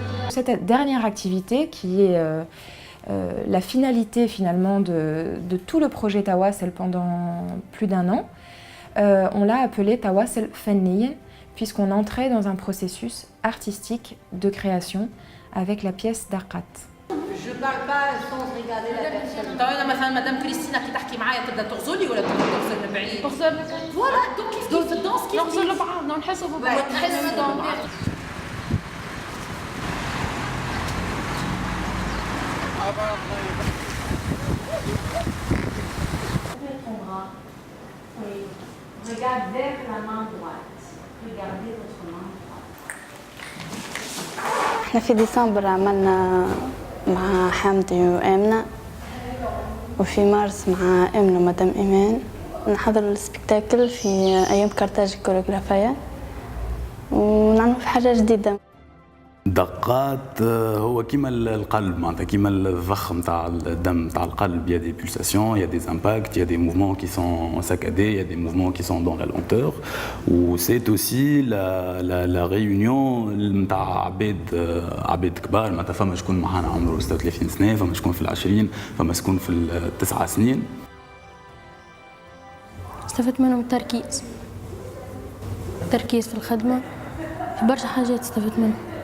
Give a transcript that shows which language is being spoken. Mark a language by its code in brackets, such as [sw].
[fr] cette dernière activité, qui est la finalité finalement de tout le projet Tawassel pendant plus d'un an, on l'a appelé Tawassel Fanniyin, puisqu'on entrait dans un processus artistique de création avec la pièce d'Arqat. Je parle pas sans regarder la personne. [ar] طبعا مثلا مدام كريستينا كي تحكي معايا تبدا تغزلي ولا تبدا تغزل من بعيد. تغزل. فوالا دونك كيف في الدانس كيف نغزل لبعض نحسوا ببعض. تحسوا ببعض. [fr] Regarde vers la main droite. Regardez votre main droite. [ar] احنا في ديسمبر عملنا مع حمدي وآمنة، وفي مارس مع آمنة ومدام إيمان نحضر السبيكتاكل في أيام كارتاج الكوريغرافية ونعمل في حاجة جديدة. دقات هو كيما القلب معناتها كيما الضخ نتاع الدم نتاع القلب. [fr] Il y a des pulsations, il y a des impacts, il y a des mouvements qui sont saccadés, il y a des mouvements qui sont dans la lenteur. Ou c'est aussi la réunion [ar] نتاع عباد كبار معناتها فما شكون معانا عمره 36 سنة، فما شكون في العشرين، فما شكون في التسع سنين. استفدت منهم التركيز في الخدمة، في برشا حاجات استفدت منهم.